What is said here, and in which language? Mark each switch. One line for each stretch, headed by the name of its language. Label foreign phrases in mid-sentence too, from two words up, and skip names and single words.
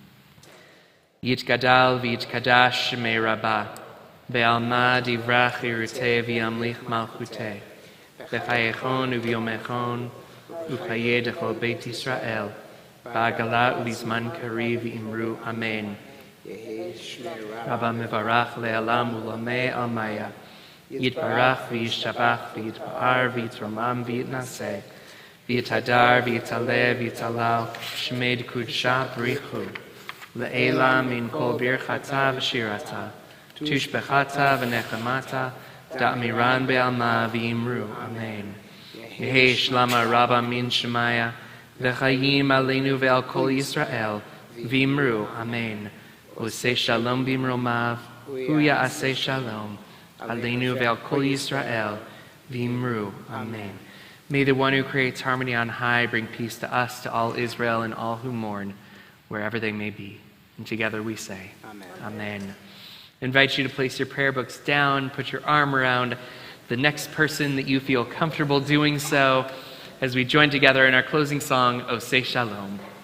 Aramaic: יתגדל ויתקדש שמה רבא בעלמא די ברא כרעותה וימליך מלכותה בחייכון וביומיכון ובחיי דכל בית ישראל בעגלא ובזמן קריב ואמרו אמן. רבא מברך לעלם ולעלמי עלמיא יתברך וישתבח ויתפאר ויתרומם ויתנשא ויתהדר ויתעלה ויתהלל שמה דקודשא בריך הוא לעלא מן כל ברכתא ושירתא תשבחתא ונחמתא דאמירן בעלמא ואמרו אמן. יהא שלמא רבא מן שמיא וחיים עלינו ועל כל ישראל ואמרו אמן.
Hebrew: עושה שלום במרומיו הוא יעשה שלום עלינו ועל כל ישראל ואמרו, amen.
English: May the one who creates harmony on high bring peace to us, to all Israel, and all who mourn, wherever they may be. And together we say, Amen. Amen. I invite you to place your prayer books down, put your arm around the next person that you feel comfortable doing so, as we join together in our closing song, Oseh Shalom.